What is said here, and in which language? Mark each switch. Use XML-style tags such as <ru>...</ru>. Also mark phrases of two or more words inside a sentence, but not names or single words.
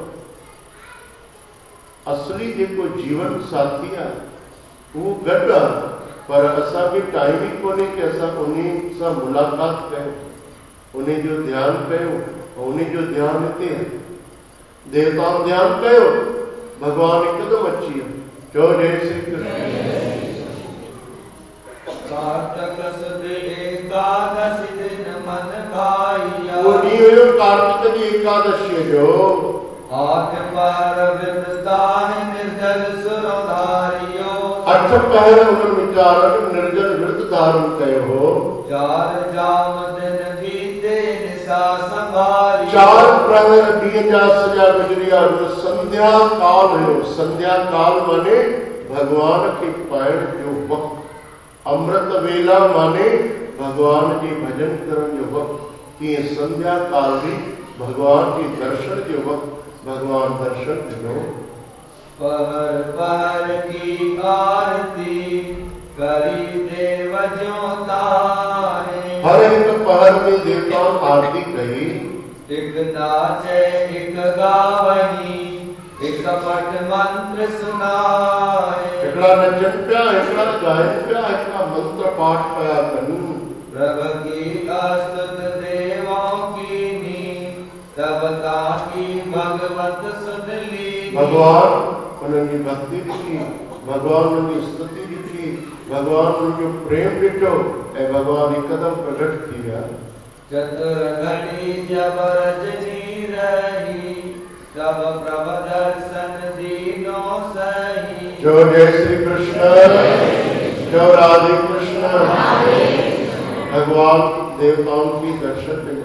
<sd>असली जेको जीवन साथी आहे उहो गॾु आहे, पर असांखे टाइम ई कोन्हे कि असां उन सां मुलाक़ात कयूं, उन जो ध्यानु कयूं। उन जो ध्यानु हिते आहे। देवताउं ध्यानु कयो, भगवान हिकदमि अची वियो। चओ जय श्री कृष्ण।</sd> <hi>कार्तक सुद एकादशी दिन मन भाइया।</hi> <sd>वो ॾींहुं हुयो कार्तिक जी एकादशीअ जो।</sd> <hi>आठ पहर विरताहि निर्जल सुरधारियो।</hi> <sd>8 पहर उन्हनि वीचारनि निर्जल विरत धारण कयो हो।</sd> <hi>4 जाम दिन बीते निशा संभारी।</hi> <sd>4 प्रहर ॾींहं जा सॼा गुज़री विया। संध्या काल हुयो। संध्या काल माने भगवान खे पाइण जो वक़्तु। अमृत वेला माने भगवान जे भजन करण जो वक़्तु। तीअं संध्या काल बि भगवान जे दर्शन जो वक़्तु। भगवान दर्शन ॾिनो।</sd> <hi>पहर पहर की आरती करी देव जो तारे। हर एक पहर में देवताओं आरती कही। एक नाचे एक गावही एक पट मंत्र सुनाए।</hi> <sd>हिकिड़ा नचन पिया, हिकिड़ा ॻाइनि पिया, हिकिड़ा मंत्र पाठ पिया कनि।</sd> <hi>प्रभु की अस्तुत देवों की नी तब ताकी भगवत सुधली।</hi> <sd>भगवान उन्हनि जी भक्ति ॾिठी, भगवान उन्हनि जी स्तुति ॾिठी, भगवान उन्हनि जो प्रेम ॾिठो ऐं भगवान हिकदमि प्रकट थी विया।</sd> <hi>चतुर घड़ी जब रजनी रही तब प्रभु दर्शन दीनो सही।</hi> <sd>जो जय श्री कृष्ण, जो राधे कृष्ण।</sd> <hi>भगवान देवताओं की दर्शन मिले।</hi>